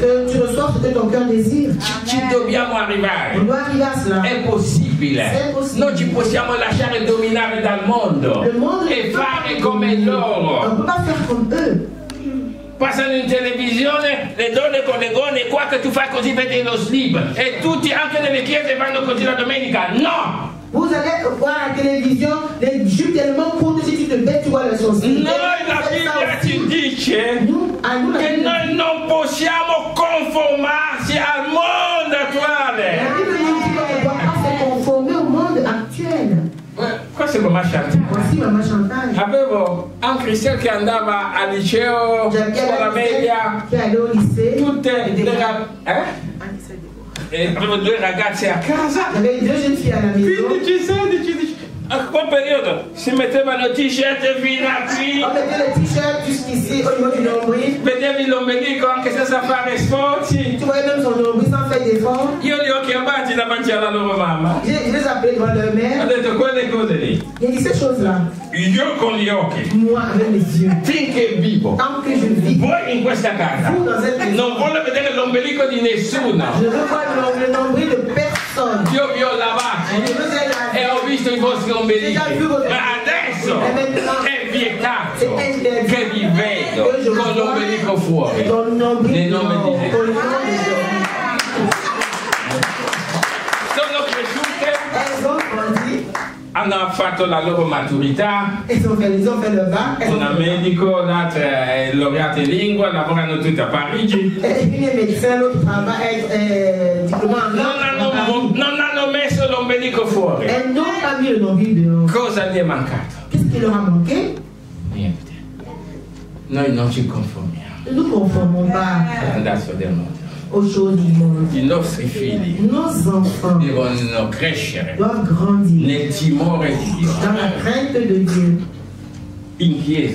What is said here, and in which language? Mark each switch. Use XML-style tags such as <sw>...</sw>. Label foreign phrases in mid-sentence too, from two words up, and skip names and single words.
<fr>Que tu reçois ce que ton cœur désire.</fr> <it>Ci dobbiamo</it> <fr>On</fr> <it>arrivare.</it> <fr>doit arriver à cela.</fr> <it>È possibile. È possibile. Non ci possiamo lasciare dominare dal mondo</it> <fr>Le monde</fr> <it>e</it> <fr>ne peut</fr> <it>fare</it> <fr>pas</fr> <it>come</it> <fr>On ne</fr> <it>loro.</it> <fr>peut pas faire comme eux.</fr> <it>Passano in televisione le donne con le gonne, qua che tu fai così vedi lo slip e tutti anche nelle chiese vanno così la domenica. No!</it> <fr>Vous allez voir à la télévision les jupes tellement courtes, si tu te bêtes, tu vois le son.</fr> <it>Noi la Bibbia ci dice che noi non possiamo conformarsi al mondo</it> <fr>La</fr> <it>attuale.</it> <fr>Bible nous dit qu'on ne doit pas se conformer au monde actuel.</fr> <it>Questo è come Chantal.</it> <fr>Voici Maman Chantal.</fr> <it>Avevo un cristiano che andava al liceo, scuola media,</it> <fr>Qui est allé au lycée.</fr> <it>tutte le avevo due ragazze a casa,</it> <fr>J'avais deux jeunes filles à la maison.</fr> <it>15, 16, a quel periodo si mettevano t-shirt fino a qui,</it> <fr>On mettait le t-shirt jusqu'ici au niveau du nombril.</fr> <it>vedevi l'ombelico anche senza fare sforzi.</it> <fr>Tu voyais même son nombril sans faire d'effort.</fr> <it>Io li ho chiamati davanti alla loro mamma.</it> <fr>Je les appelais devant leur</fr> <it>Ho</it> <fr>mère.</fr> <it>detto quelle cose lì,</it> <fr>J'ai dit ces choses-là.</fr> <it>io con gli occhi,</it> <fr>Moi, avec les yeux.</fr> <it>finché vivo.</it> <fr>Tant que je vis.</fr> <it>Voi in questa casa</it> <fr>Vous dans cette maison.</fr> <it>non voglio vedere l'ombelico di nessuno.</it> <fr>Je ne veux pas le nombril de personne.</fr> <it>Io vi ho lavati</it> <fr>Je veux</fr> <it>e ho visto i vostri ombelici, ma adesso è vietato che vi vedo con l'ombelico fuori.</it> <fr>Ton nombril.</fr> <it>Nel nome di Gesù.</it> <fr>Ton nom de Jésus.</fr> <it>Sono cresciute,</it> <fr>Elles ont grandi.</fr> <it>hanno fatto la loro maturità.</it> <fr>Ils ont fait le bac.</fr> <it>Una medico, l'altra è laureata in lingua, lavorano tutte a Parigi.</it> <fr>Une est médecin, l'autre travaille, diplômé en langue.</fr> <it>Non hanno messo l'ombelico fuori.</it> <fr>Elles n'ont pas mis le nombril dehors.</fr> <it>Cosa gli è mancato?</it> <fr>Qu'est-ce qui leur a manqué?</fr> <it>Niente. Noi non ci conformiamo</it> <fr>Nous ne conformons pas</fr> <it>all'andazzo del mondo.</it> <fr>aux choses du monde.</fr> <it>I nostri figli</it> <fr>Nos enfants</fr> <it>devono crescere</it> <fr>doivent grandir</fr> <it>nel timore di Dio,</it> <fr>dans la crainte de Dieu,</fr> <it>in chiesa,</it>